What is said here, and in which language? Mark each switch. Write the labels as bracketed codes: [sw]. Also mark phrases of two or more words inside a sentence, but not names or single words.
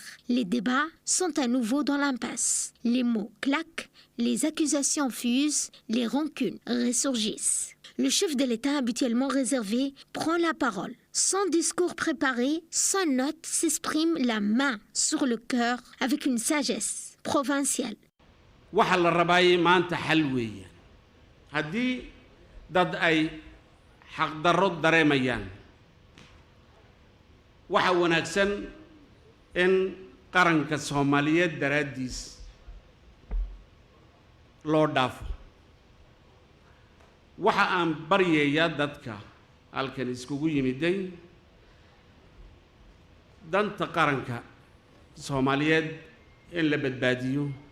[fr] Les débats sont à nouveau dans l'impasse. Les mots claquent, les accusations fusent, les rancunes ressurgissent. Le chef de l'État, habituellement réservé, prend la parole. Sans discours préparé, sans note, s'exprime la main sur le cœur avec une sagesse provinciale. [so] haddii dad ay xaqdarro dareemayaan waxa wanaagsan in qaranka Soomaaliyeed daraadiis loo dhaafo waxa aan baryayaa dadka halkan iskugu yimiday danta qaranka Soomaaliyeed in la badbaadiyo